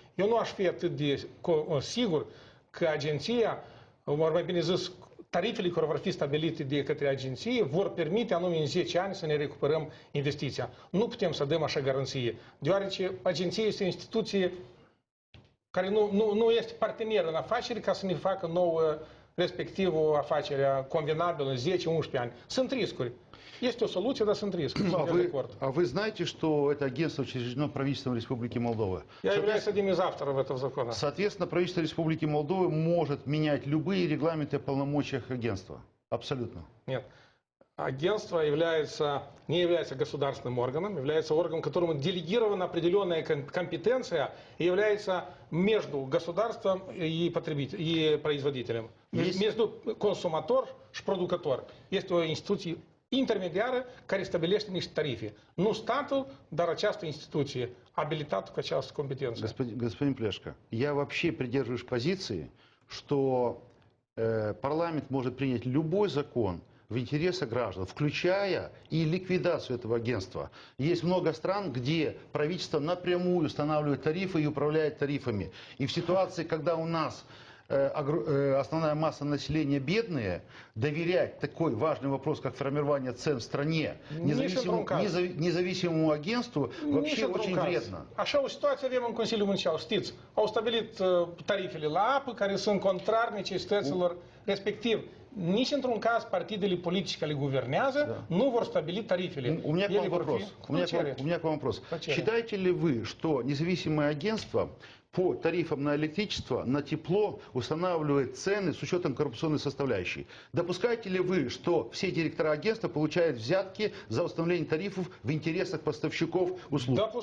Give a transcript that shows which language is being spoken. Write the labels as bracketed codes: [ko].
[ro] Eu nu aș fi atât de sigur că agenția, mai bine zis, tarifele care vor fi stabilite de către agenție vor permite anume în 10 ani să ne recuperăm investiția. Nu putem să dăm așa garanție, deoarece agenția este o instituție care nu este partener în afaceri ca să ne facă nouă, respectiv o afacere convenabilă în 10-11 ani. Sunt riscuri. Este o soluție, dar sunt riscuri. [ru] А вы знаете, что это агентство учреждено правительством Республики Молдова? Я являюсь одним из авторов этого закона. Соответственно, правительство Республики Молдовы может менять любые регламенты о полномочиях агентства. Абсолютно. Нет. Агентство не является государственным органом, является органом, которому делегирована определенная компетенция и является между государством и производителем. Между консуматор и продукатор. Есть институции [ro] intermediară care stabilește niște tarife. Nu statul, dar această instituție, abilitată cu această competență. [ru] Господин Плешко, я вообще придерживаюсь позиции, что парламент может принять любой закон в интересах граждан, включая и ликвидацию этого агентства. Есть много стран, где правительство напрямую устанавливает тарифы и управляет тарифами. И в ситуации, когда у нас основная масса населения бедные, доверять такой важный вопрос, как формирование цен в стране независимому агентству вообще очень вредно. [ro] Așa o situație avem în Consiliul Municipal, știți. Au stabilit tarifele la apă care sunt contrar necesităților respectiv. Nici într-un caz partidele politice care guvernează nu vor stabili tarifele. [ru] У меня к вам вопрос. Считаете ли вы, что независимое агентство по тарифам на электричество, на тепло устанавливает цены с учетом коррупционной составляющей? Допускаете ли вы, что все директора агентства получают взятки за установление тарифов в интересах поставщиков услуг?